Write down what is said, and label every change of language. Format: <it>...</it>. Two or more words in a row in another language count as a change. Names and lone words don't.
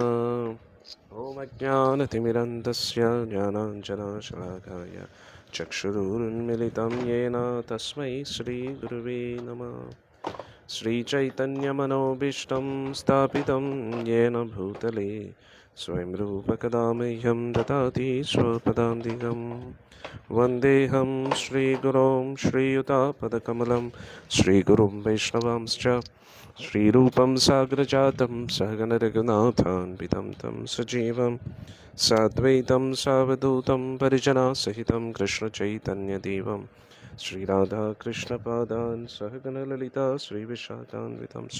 <sa>ഓം അജ്ഞാനതിമിരന്തസ്യ ജ്ഞാനാഞ്ജനശലാകായ ചക്ഷുരുന്മിലിതം യേന തസ്മൈ ശ്രീഗുരുവേ നമഃ. ശ്രീചൈതന്യമനോഭീഷ്ടം സ്ഥാപിതം യേന ഭൂതലേ സ്വയം രൂപകദാ മह्यं ददाति स्वपदान्तिकं. वन्देऽहं श्रीगुरों श्रीयुतापदकमलं श्रीगुरुं वैष्णवांश्च श्रीरूपं साग्रजातं सहगणरघुनाथान्वितं तं सजीवं साद्वैतं सावधूतं परिजनासहितं कृष्णचैतन्यदेवं श्रीराधाकृष्णपादान् सहगणललिता श्रीविशाखान्वितंश्च.</sa>